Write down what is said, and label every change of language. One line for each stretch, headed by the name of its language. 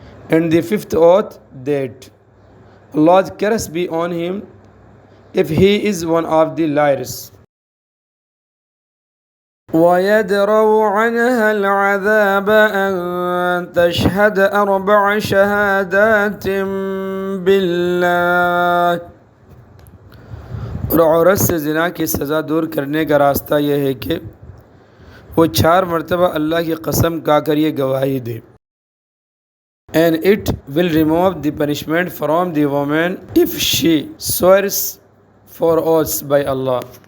English: And the 5th oath that Allah's curse be on him if he is one of the liars.
Arabic: وَيَدْرَوْ عَنْهَا الْعَذَابَ أَن تَشْهَدَ 4 شَهَادَاتٍ بِاللَّهِ،
Urdu: اور عورت سے زنا کی سزا دور کرنے کا راستہ یہ ہے کہ وہ 4 مرتبہ اللہ کی قسم کھا کر یہ گواہی دے.
English: And it will remove the punishment from the woman if she swears 4 oaths by Allah.